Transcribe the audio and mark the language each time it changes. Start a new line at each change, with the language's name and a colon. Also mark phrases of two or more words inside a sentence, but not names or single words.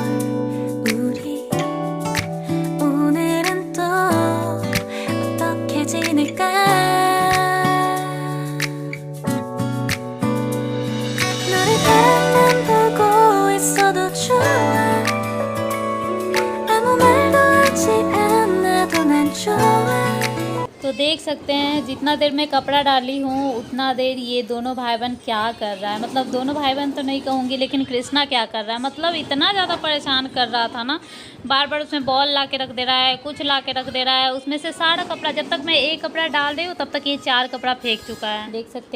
Korean: 우리 오늘은 또 어떻게 지낼까. 너를 바라만 보고 있어도 좋아, 아무 말도 하지 않아도 난 좋아।
Hindi: तो देख सकते हैं जितना देर मैं कपड़ा डाली हूँ उतना देर ये दोनों भाई बहन क्या कर रहा है। मतलब दोनों भाई बहन तो नहीं कहूँगी, लेकिन कृष्णा क्या कर रहा है, मतलब इतना ज़्यादा परेशान कर रहा था ना, बार बार उसमें बॉल ला के रख दे रहा है, कुछ ला के रख दे रहा है, उसमें से सारा कपड़ा, जब तक मैं एक कपड़ा डाल रही हूँ तब तक ये 4 कपड़ा फेंक चुका है।